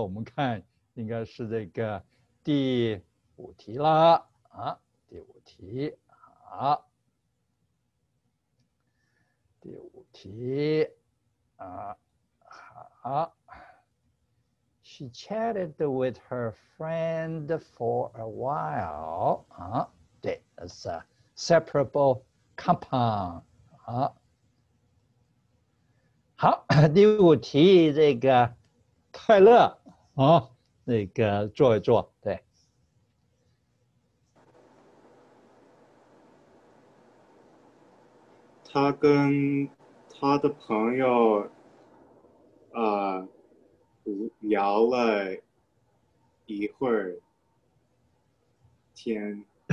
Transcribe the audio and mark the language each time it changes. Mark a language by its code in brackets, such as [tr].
[zh] 我们看应该是这个第5题了啊，第5题，好，第5题啊，好。 [en] She chatted with her friend for a while. 啊，对， that's a separable compound. [zh] 好，好，第5题，这个快乐啊，那个做一做，对。他跟他的朋友聊了一会儿天。